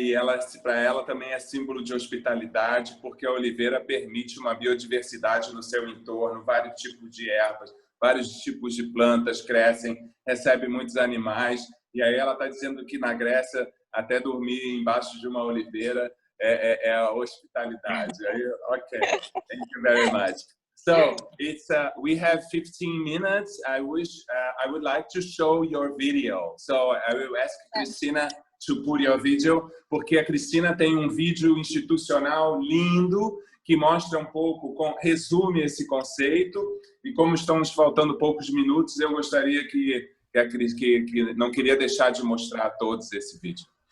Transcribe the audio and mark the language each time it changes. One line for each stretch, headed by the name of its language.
Portuguese: E para ela também é símbolo de hospitalidade, porque a oliveira permite uma biodiversidade no seu entorno, vários tipos de ervas, vários tipos de plantas crescem, recebe muitos animais. E aí ela está dizendo que na Grécia, até dormir embaixo de uma oliveira é a hospitalidade.
English: Okay, thank you very much. So we have 15 minutes. I would like to show your video. So I will ask Cristina to put your video,
Portuguese: porque a Cristina tem um vídeo institucional lindo que mostra um pouco, resume esse conceito. E como estamos faltando poucos minutos, eu gostaria que não queria deixar de mostrar a todos esse vídeo.